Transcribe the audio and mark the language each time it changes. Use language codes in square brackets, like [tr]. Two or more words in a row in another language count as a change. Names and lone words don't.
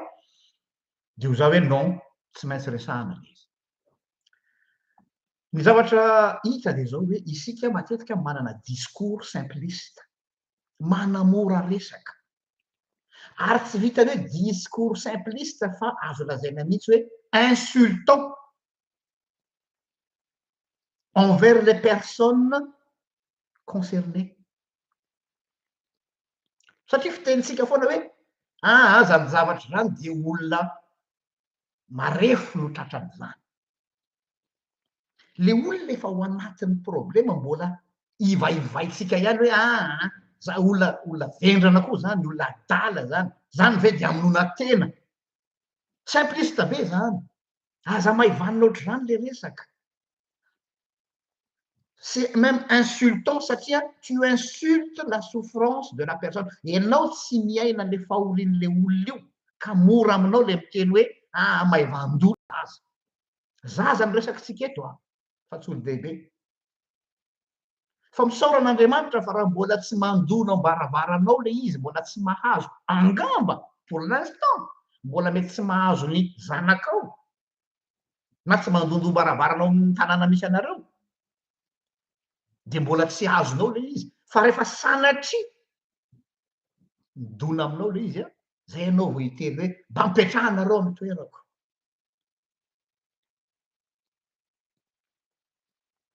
[mg] De ho zaho hoe non, tsy maintsy resahana le izy. Ny zavatra hita de zao hoe isika matetika manana [fr] discours simpliste, [mg] manamora resaka. Ary tsy vitany hoe [fr] discours simpliste [mg] fa azo lazaina mihitsy hoe [fr] insultant envers les personnes concernées. [mg] Satria fitenitsika foana hoe zany zavatra zany de olona marefo no tratran'izany. Le olona efa ao anatin'ny problema mbola ivaivaitsika ihany hoe za olona vendrana koa zany, olona adala zany, zany ve de amonoana tena. Simpliste be zany. Aza maivanina ohatr'izany le resaka. [fr] C'est même insultant satria tu insultes la souffrance de la personne. [mg] Ianao tsy miaina le fahorian'le olona io ka mora aminao le miteny hoe maivan-doha aza. Zaza ny resakitsika eto fa tsy olo-dehibe. Fa misaoran'Andriamanitra fa raha mbola tsy mandono am-baravaranao le izy, mbola tsy mahazo angamba [fr] pour l'instant, [mg] mbola mety tsy mahazo ny zanakao na tsy mandondom-baravarana ao amin'ny tanàna misy anareo, de mbola tsy azonao le izy. Fa rehefa sanatria midona aminao le izy zay ianao vao hiteny hoe mba mipetrahanareo amin'ny toerako.